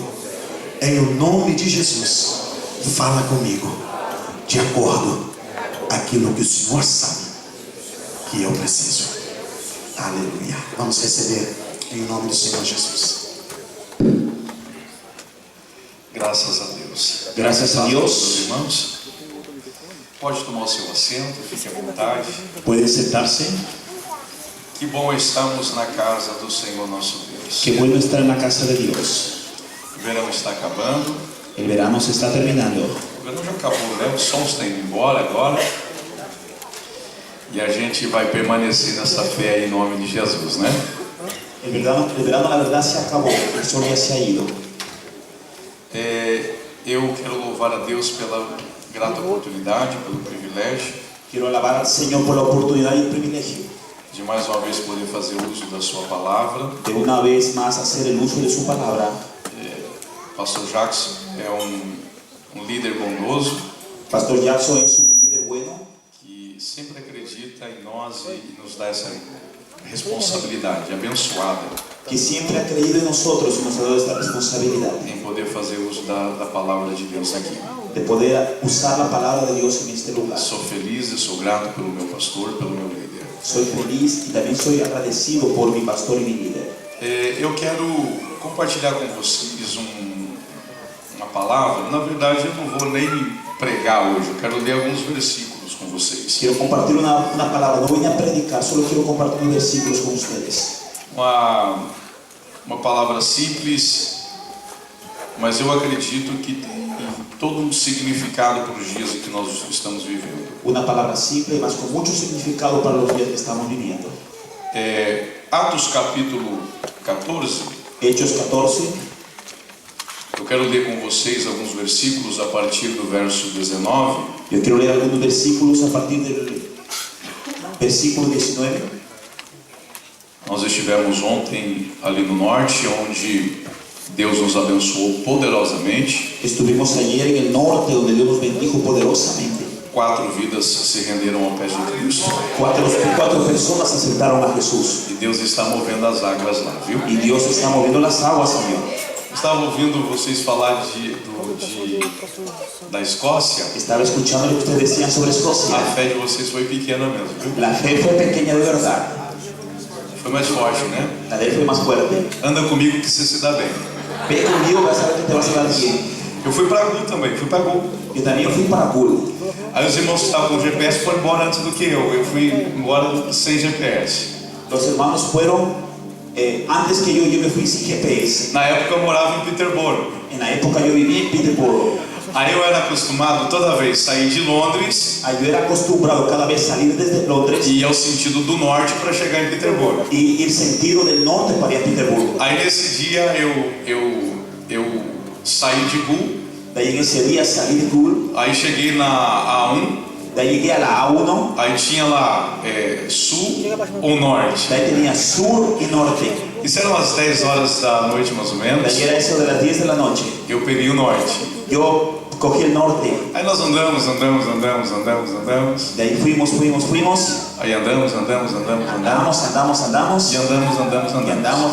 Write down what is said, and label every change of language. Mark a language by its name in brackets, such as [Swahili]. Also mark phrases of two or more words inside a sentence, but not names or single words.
[Portuguese] Em o nome de Jesus, fala comigo de acordo com aquilo que o Senhor sabe que eu preciso. Aleluia. Vamos receber em nome do Senhor Jesus. Graças a Deus. Graças a Deus. Irmãos, pode tomar o seu assento, fique à vontade. [Spanish] Pueden sentarse. [Portuguese] Que bom estamos na casa do Senhor nosso Deus. [Spanish] Qué bueno estar en la casa de Dios. [Portuguese] O verão está acabando. [Spanish] El verano se está terminando. [Portuguese] O verão já acabou, né? O sol está indo embora agora. E a gente vai permanecer nessa fé aí em nome de Jesus, né? [Spanish] El verano la verdad se acabó. El sol ya se ha ido. [Portuguese] Eu quero louvar a Deus pela grata oportunidade, pelo privilégio [Spanish] Quiero alabar al Señor por la oportunidad y el privilegio [Portuguese] de mais uma vez poder fazer uso da sua palavra. [Spanish] de una vez más hacer el uso de su palabra. [Portuguese] Pastor Jackson é um líder bondoso [Spanish] Pastor Jackson es un líder bueno [Portuguese] que sempre acredita em nós e nos dá essa responsabilidade abençoada [Spanish] que siempre ha creído en nosotros y nos ha dado esta responsabilidad [Portuguese] em poder fazer uso da palavra de Deus aqui. [Spanish] de poder usar la palabra de Dios en este lugar. [Portuguese] Sou feliz e sou grato pelo meu pastor, pelo meu líder. [Spanish] Soy feliz y también soy agradecido por mi pastor y mi líder. [Portuguese] Eu quero compartilhar com vocês uma palavra. Na verdade, eu não vou nem pregar hoje. Eu quero ler alguns versículos com vocês. [Spanish] Quiero compartir una palabra, no voy a predicar, solo quiero compartir unos versículos con ustedes. [Portuguese] Uma palavra simples, mas eu acredito que tem todo um significado para os dias em que nós estamos vivendo. [Spanish] Una palabra simple, mas con mucho significado para los días que estamos viviendo. [Portuguese] Atos capítulo 14. [Spanish] Hechos 14. [Portuguese] Eu quero ler com vocês alguns versículos a partir do verso 19. [Spanish] Yo quiero leer algunos versículos a partir del versículo 19. [Portuguese] Nós estivemos ontem ali no norte, onde Deus nos abençoou poderosamente. [Spanish] Estuvimos ayer en el norte, donde Dios nos bendijo poderosamente. [Portuguese] 4 vidas se renderam ao pé de Cristo. [Spanish] Cuatro personas aceptaron a Jesús. [Portuguese] E Deus está movendo as águas lá, viu? [Spanish] Y Dios está moviendo las aguas, Señor. [Portuguese] Estava ouvindo vocês falar da Escócia. [Spanish] Estaba escuchando lo que ustedes decían sobre Escocia. [Portuguese] A fé de vocês foi pequena mesmo, viu? [Spanish] La fe fue pequeña de verdad. [Portuguese] Foi mais forte, né? [Spanish] La de él fue más fuerte. [Portuguese] Anda comigo que você se dá bem. [Spanish] Ve conmigo, vas a ver que te vas a dar bien. [Portuguese] Eu fui para Gul também, fui para Gul. [Spanish] Yo también fui para Gul. [Portuguese] Aí os irmãos que estavam com o GPS foram embora antes do que eu. Eu fui embora sem GPS. [Spanish] Los hermanos fueron antes que yo me fui sin GPS. [Portuguese] Na época eu morava em Peterborough. [Spanish] En la época yo vivía en Peterborough. [Portuguese] Aí eu era acostumado toda vez sair de Londres [Spanish] Yo era acostumbrado cada vez salir desde Londres [Portuguese] e ir ao sentido do norte para chegar em Peterborough. [Spanish] y ir sentido del norte para ir a Peterborough. [Portuguese] Aí nesse dia eu saí de Gul. [Spanish] De ahí en ese día salí de Gul. [Portuguese] Aí cheguei na A1. [Spanish] De ahí llegué a la A1. [Portuguese] Aí tinha lá sul ou norte. [Spanish] De ahí tenía sur y norte. [Portuguese] Isso eram as 10 horas da noite mais ou [Spanish] De [Portuguese] menos. [Spanish] ahí era eso de las 10 de la noche. [Portuguese] Eu peguei o norte. [Spanish] Yo cogí el norte. [Portuguese] Aí nós andamos. [Spanish] De ahí fuimos. [Portuguese] Aí andamos. Andamos. E andamos.